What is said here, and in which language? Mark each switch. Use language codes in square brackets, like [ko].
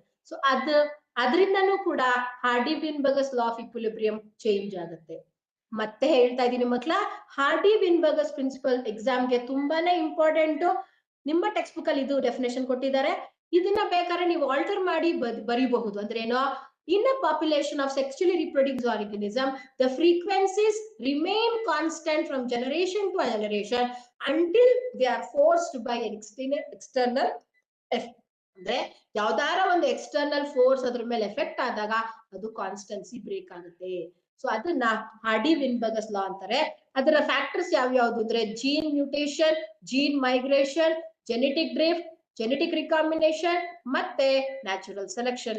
[kn] So ಅದರಿಂದನೂ ಕೂಡ hardy ವಿನ್ಬರ್ಗರ್ಸ್ law of equilibrium change ಆಗುತ್ತೆ. ಮತ್ತೆ ಹೇಳ್ತಾ ಇದೀನಿ ಮಕ್ಳ, ಹಾರ್ಡಿ ವಿನ್ಬರ್ಗರ್ಸ್ ಪ್ರಿನ್ಸಿಪಲ್ ಎಕ್ಸಾಮ್ಗೆ ತುಂಬಾನೇ ಇಂಪಾರ್ಟೆಂಟ್. ನಿಮ್ಮ ಟೆಕ್ಸ್ಟ್ ಬುಕ್ ಅಲ್ಲಿ ಇದು ಡೆಫಿನೇಷನ್ ಕೊಟ್ಟಿದ್ದಾರೆ, ಇದನ್ನ ಬೇಕಾದ್ರೆ ನೀವು ಆಲ್ಟರ್ ಮಾಡಿ ಬರೀಬಹುದು. ಅಂದ್ರೆ ಏನೋ, [en] in a population of sexually reproduced organism, the frequencies remain constant from generation to generation until they are forced by an external effect. [kn] ಅಂದ್ರೆ ಯಾವ್ದಾರ ಒಂದು ಎಕ್ಸ್ಟರ್ನಲ್ ಫೋರ್ಸ್ ಅದ್ರ ಮೇಲೆ ಎಫೆಕ್ಟ್ ಆದಾಗ ಅದು ಕಾನ್ಸ್ಟೆನ್ಸಿ ಬ್ರೇಕ್ ಆಗುತ್ತೆ. ಸೊ ಅದನ್ನ ಹಾರ್ಡಿ ವಿನ್ಬರ್ಗರ್ಸ್ ಲಾ ಅಂತಾರೆ. ಅದರ ಫ್ಯಾಕ್ಟರ್ಸ್ ಯಾವ್ಯಾವ್ದು ಅಂದ್ರೆ, gene mutation, gene migration, genetic drift, genetic recombination ಮತ್ತೆ ನ್ಯಾಚುರಲ್ ಸೆಲೆಕ್ಷನ್.